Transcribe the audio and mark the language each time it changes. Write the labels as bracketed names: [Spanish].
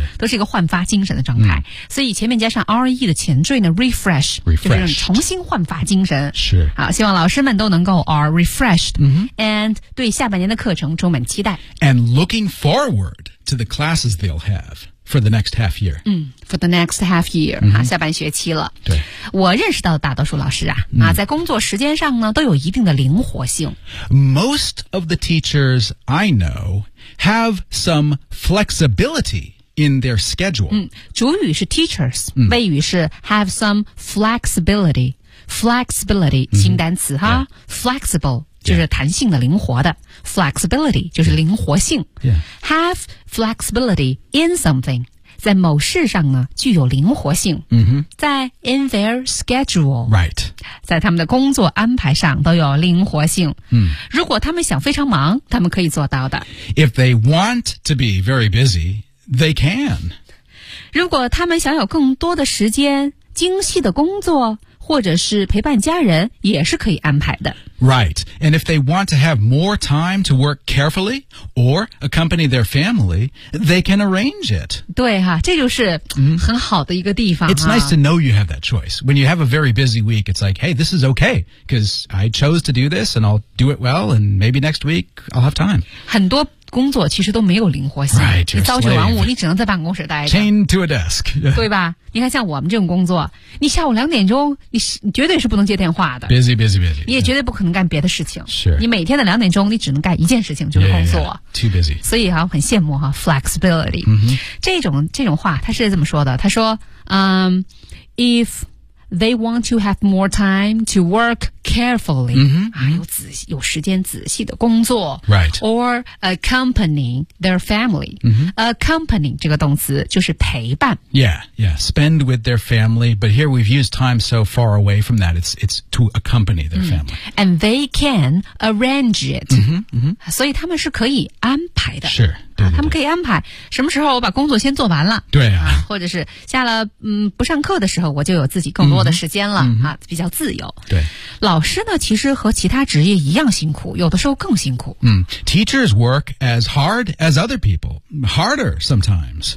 [Chinese] 啊，都是一个焕发精神的状态。嗯、所以前面加上 re 的前缀呢 ，refresh 就是重新焕发精神。是啊，希望老师们都能够 [English] are refreshed。 [Chinese] And 对下半年的课程充满期待。 [English] And looking forward to the classes they'll have for the next half year. For the next half year,、mm-hmm. 啊、 [Chinese] 下半学期了。对。我认识到的大多数老师啊、mm. 啊在工作时间上呢都有一定的灵活性。 [English] Most of the teachers I know have some flexibility. In their schedule.、 [Chinese] 嗯、主语是 teachers,、嗯、谓语是 have some flexibility. Flexibility,、嗯、新单词哈、 [English] yeah. [Chinese] Flexible, 就是弹性的、 [English] yeah. [Chinese] 灵活的。Flexibility, 就是灵活性。 [English] Yeah. Have flexibility in something, [Chinese] 在某事上呢具有灵活性。 [English] Mm-hmm. 在 in their schedule. Right. [Chinese] 在他们的工作安排上都有灵活性。嗯、如果他们想非常忙他们可以做到的。 [English] If they want to be very busy,They can. [Chinese] 如果他们想有更多的时间精细的工作或者是陪伴家人也是可以安排的。 [English] Right. And if they want to have more time to work carefully or accompany their family, they can arrange it. [Chinese] 对哈、啊、这就是很好的一个地方、啊。 [English] It's nice to know you have that choice. When you have a very busy week, it's like, hey, this is okay, because I chose to do this and I'll do it well and maybe next week I'll have time. [Chinese] 很多工作其实都没有灵活性 [English] right, [Chinese] 你朝九晚五你只能在办公室待着 [English] Chained to a desk [Chinese] 对吧你看像我们这种工作你下午两点钟 你绝对是不能接电话的 [English] Busy busy busy [Chinese] 你也绝对不可能干别的事情是、yeah. 你每天的两点钟你只能干一件事情就是工作 [English] yeah, yeah, yeah. Too busy [Chinese] 所以啊很羡慕啊 Flexibility、 [English] mm-hmm. [Chinese] 这种话他是这么说的他说、 [English] If they want to have more time to work carefully,、 mm-hmm. [Chinese] 啊、有时间仔细的工作、 [English] right. or accompanying their family.、 Mm-hmm. [Chinese] Accompanying 这个动词就是陪伴。 [English] Yeah, yeah, spend with their family. But here we've used time so far away from that. It's to accompany their family.、 Mm-hmm. And they can arrange it.、 Mm-hmm. Mm-hmm. [Chinese] 所以他们是可以安排的。 [English] Sure. [Chinese] 他们可以安排什么时候我把工作先做完了对 啊, 啊，或者是下了不上课的时候我就有自己更多的时间了、嗯、啊，比较自由对老师呢其实和其他职业一样辛苦有的时候更辛苦 [English] 嗯 Teachers work as hard as other people Harder sometimes